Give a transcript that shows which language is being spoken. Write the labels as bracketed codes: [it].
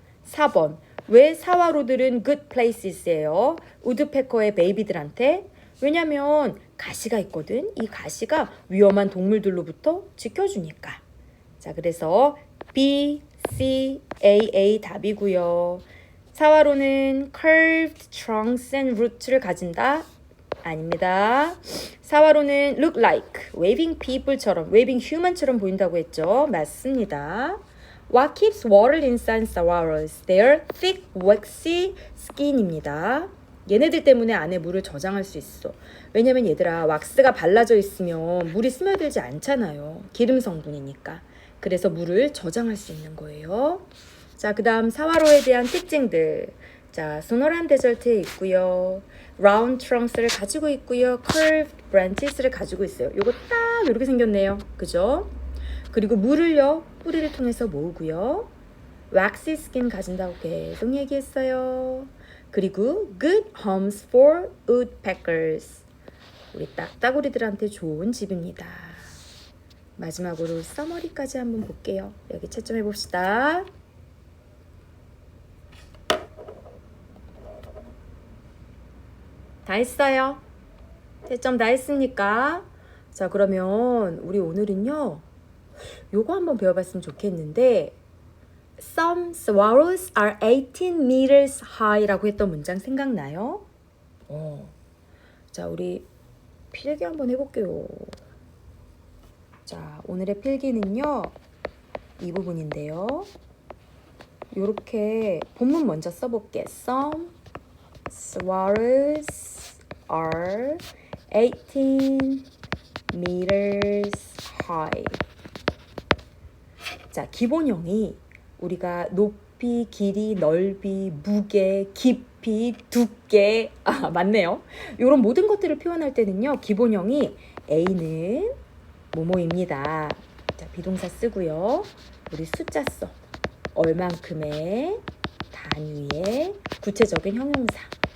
[ko] 4번, 왜 사와로들은 [en] good places [ko] 예요? 우드페커의 베이비들한테? 왜냐면 가시가 있거든. 이 가시가 위험한 동물들로부터 지켜주니까. 자, 그래서 B, C, A 답이고요. 사와로는 [en] curved trunks and roots [ko] 를 가진다? 아닙니다. 사와로는 [en] look like waving people [ko] 처럼, [en] waving human [ko] 처럼 보인다고 했죠. 맞습니다. [en] What keeps water inside sawaros? Their thick, waxy skin입니다. [ko] 얘네들 때문에 안에 물을 저장할 수 있어. 왜냐면 얘들아, 왁스가 발라져 있으면 물이 스며들지 않잖아요. 기름 성분이니까. 그래서 물을 저장할 수 있는 거예요. 자, 그 다음 사와로에 대한 특징들. 자, 소노란 데절트에 있고요. [en] round trunks [ko] 를 가지고 있고요. [en] curved branches [ko] 를 가지고 있어요. 요거 딱 이렇게 생겼네요. 그죠? 그리고 물을요, 뿌리를 통해서 모으고요. [en] waxy skin [ko] 가진다고 계속 얘기했어요. 그리고 [en] good homes for woodpeckers. [ko] 우리 딱따구리들한테 좋은 집입니다. 마지막으로 서머리까지 한번 볼게요. 여기 채점해 봅시다. 다 했어요. 채점 다 했습니까? 자, 그러면 우리 오늘은요, 요거 한번 배워봤으면 좋겠는데, [en] Some swallows are 18 meters high [ko] 라고 했던 문장 생각나요? 자, 우리 필기 한번 해볼게요. 자, 오늘의 필기는요, 이 부분인데요. 요렇게 본문 먼저 써볼게. [en] Some swallows are 18 meters high. [ko] 자, 기본형이 우리가 높이, 길이, 넓이, 무게, 깊이, 두께, 맞네요. 이런 모든 것들을 표현할 때는요, 기본형이 A는 뭐뭐입니다. 자, 비동사 쓰고요. 우리 숫자 써. 얼만큼의, 단위의, 구체적인 형용사.